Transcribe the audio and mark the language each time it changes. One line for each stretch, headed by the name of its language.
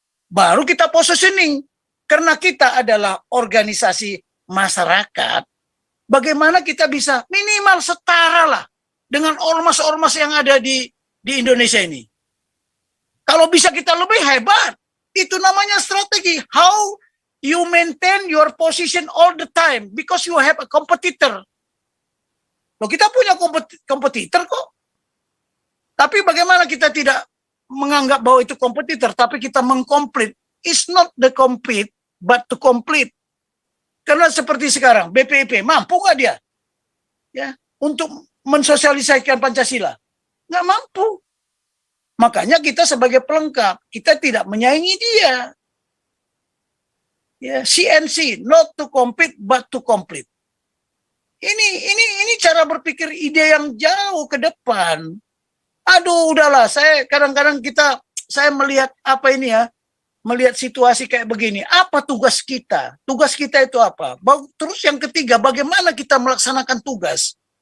Indonesian: Baru kita positioning. Karena kita adalah organisasi masyarakat. Bagaimana kita bisa minimal setara lah dengan ormas-ormas yang ada di Indonesia ini. Kalau bisa kita lebih hebat, itu namanya strategi.
English: How you maintain your position all the time because you have a competitor.
Indonesian: Loh, kita punya kompetitor kok. Tapi bagaimana kita tidak menganggap bahwa itu kompetitor, tapi kita mengkomplit.
English: It's not the compete, but to complete.
Indonesian: Karena seperti sekarang, BPIP, mampu nggak dia? Ya, untuk mensosialisasikan Pancasila? Nggak mampu. Makanya kita sebagai pelengkap, kita tidak menyaingi dia.
English: Ya, CNC, not to compete, but to complete.
Indonesian: Ini cara berpikir ide yang jauh ke depan. Aduh, udahlah, saya kadang-kadang saya melihat apa ini ya, melihat situasi kayak begini. Apa tugas kita? Tugas kita itu apa? Terus yang ketiga, bagaimana kita melaksanakan tugas?